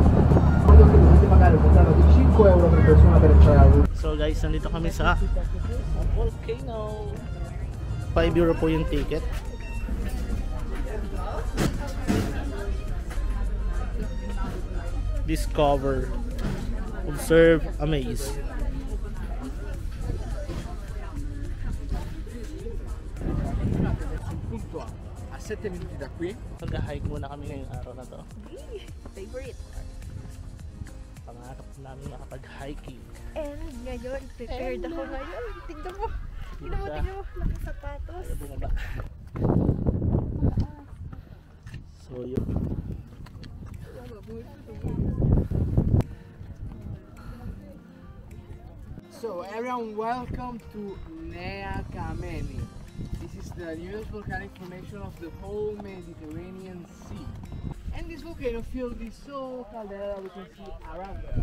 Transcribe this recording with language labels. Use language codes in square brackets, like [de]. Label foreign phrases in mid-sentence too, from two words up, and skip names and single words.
[en] So guys, [tl] nandito kami sa volcano. 5 euro po yung ticket. [en] Discover, observe, amaze. [it] A 7 minuti da qui. [tl] Mag-hike muna kami ngayong araw na to. Favorite. Pangarap namin makapag-hiking. And ngayon, prepared ako ngayon. Tignan mo. Tignan mo. Nakasapatos. Ayaw bumaba. So yun. [en] So everyone, welcome to Nea Kameni. This is the newest volcanic formation of the whole Mediterranean Sea. And this volcano field is so caldera we can see around us.